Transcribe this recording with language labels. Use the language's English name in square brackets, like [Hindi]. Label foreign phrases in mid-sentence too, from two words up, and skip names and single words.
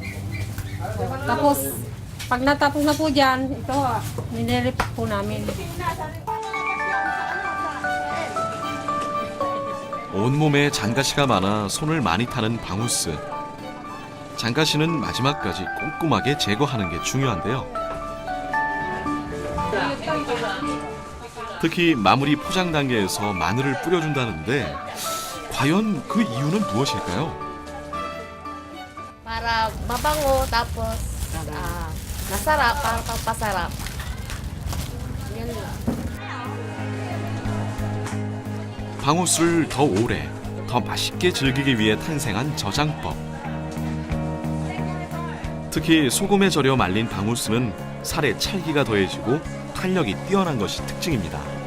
[Filipino] Tapos pag natapos na po dyan, ito niliripit po namin. [Korean] 온몸에 잔가시가 많아 손을 많이 타는 방우스. 잔가시는 마지막까지 꼼꼼하게 제거하는 게 중요한데요. 특히 마무리 포장 단계에서 마늘을 뿌려준다는데 과연 그 이유는 무엇일까요? [Filipino] Para mabango, tapos masarap, para pampasarap. Yan lang. [Korean] 방우스를 더 오래, 더 맛있게 즐기기 위해 탄생한 저장법. 특히 소금에 절여 말린 방우스는 살에 찰기가 더해지고 탄력이 뛰어난 것이 특징입니다.